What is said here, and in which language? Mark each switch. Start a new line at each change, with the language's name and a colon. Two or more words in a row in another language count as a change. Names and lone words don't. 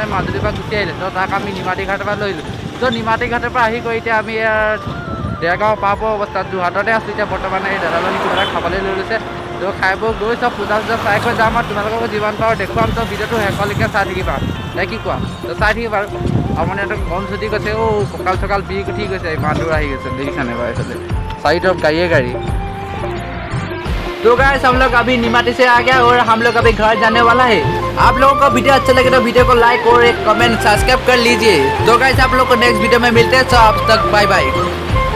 Assamese: মাজুলীৰ পৰা গুচি আহিলে তো তাক আমি নিমাতী ঘাটৰ পৰা লৈ আহিলোঁ তো নিমাতী ঘাটৰ পৰা আহি গৈ এতিয়া আমি দেৰগাঁও পাব অৱস্থাত যোৰহাটতে আছোঁ এতিয়া বৰ্তমান এই দাদাজনী কিবা এটা খাবলৈ লৈ লৈছে তো খাই বৈ গৈ চব পূজা চূজা চাই কৰি যাম আৰু তোমালোকক যিমান পাৰোঁ দেখুৱাম তো ভিডিঅ'টো শেষলৈকে চাই থাকিবা নে কি কোৱা তো চাই থাকিবা আৰু মানে এটা গন ছুটি গৈছে কঁকাল চকাল বিষ উঠি গৈছে ইমান দূৰ আহি গৈছে দেখিছানে বাৰু এইফালে
Hindi: चारों तरफ गाड़ी तो गाइस हम लोग अभी निमाती से आ गया और हम लोग अभी घर जाने वाला है आप लोगों को वीडियो अच्छा लगे तो वीडियो को लाइक और एक कमेंट सब्सक्राइब कर लीजिए तो गाइस आप लोग को
English: next video
Hindi: में मिलते हैं तो अब तक
English: bye bye